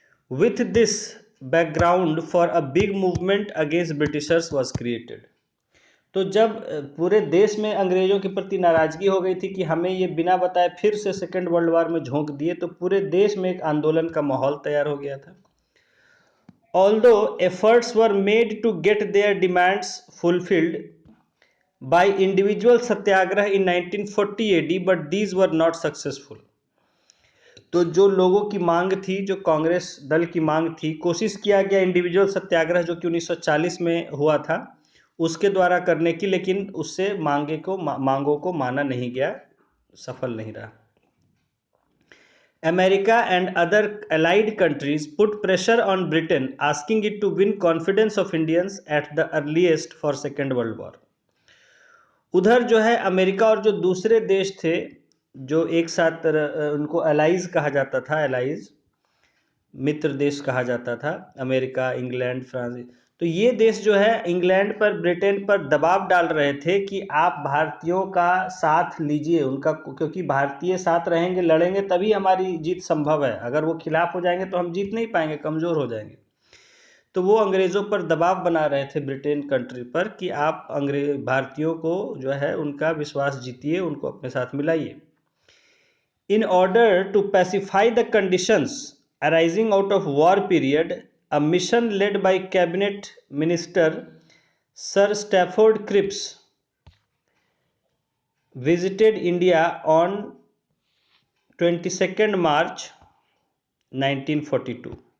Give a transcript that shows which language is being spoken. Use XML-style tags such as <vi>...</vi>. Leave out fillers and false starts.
<en>With this background for a big movement against Britishers was created.</en> <hi>तो जब पूरे देश में अंग्रेजों के प्रति नाराजगी हो गई थी कि हमें ये बिना बताए फिर से सेकेंड वर्ल्ड वॉर में झोंक दिए, तो पूरे देश में एक आंदोलन का माहौल तैयार हो गया था।</hi> <en>Although efforts were made to get their demands fulfilled by individual satyagrah in 1940 AD, but these were not successful.</en> <hi>तो जो लोगों की मांग थी, जो कांग्रेस दल की मांग थी, कोशिश किया गया इंडिविजुअल सत्याग्रह जो कि 1940 में हुआ था उसके द्वारा करने की, लेकिन उससे मांगों को माना नहीं गया, सफल नहीं रहा।</hi> <en>America and other allied countries put pressure on Britain, asking it to win confidence of Indians at the earliest for Second World War.</en> <hi>उधर जो है अमेरिका और जो दूसरे देश थे, जो एक साथ उनको अलाइज कहा जाता था, अलाइज मित्र देश कहा जाता था, अमेरिका, इंग्लैंड, फ्रांस, तो ये देश जो है इंग्लैंड पर, ब्रिटेन पर दबाव डाल रहे थे कि आप भारतीयों का साथ लीजिए उनका, क्योंकि भारतीय साथ रहेंगे, लड़ेंगे, तभी हमारी जीत संभव है। अगर वो खिलाफ हो जाएंगे तो हम जीत नहीं पाएंगे, कमज़ोर हो जाएंगे। तो वो अंग्रेज़ों पर दबाव बना रहे थे ब्रिटेन कंट्री पर कि आप भारतीयों को जो है उनका विश्वास जीतिए, उनको अपने साथ मिलाइए।</hi> <en>In order to pacify the conditions arising out of war period, a mission led by Cabinet Minister Sir Stafford Cripps visited India on 22nd March 1942।</en>